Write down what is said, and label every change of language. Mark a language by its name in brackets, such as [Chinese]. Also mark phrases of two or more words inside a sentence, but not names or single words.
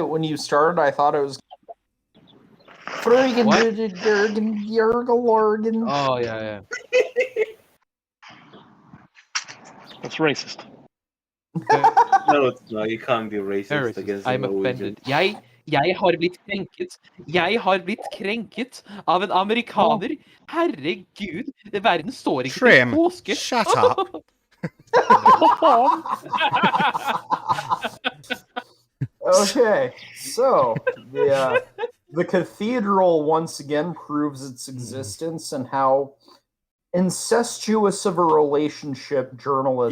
[English] When you started, I thought it was. Oh yeah. That's racist. No, it's not. You can't be racist against I'm offended. [Norwegian] Jeg har blitt krenket. Jeg har blitt krenket av en amerikaner. Herregud, verden står ikke Trim, til påske. [English] shut up. Okay, so the cathedral once again proves its existence and how incestuous of a relationship journalists.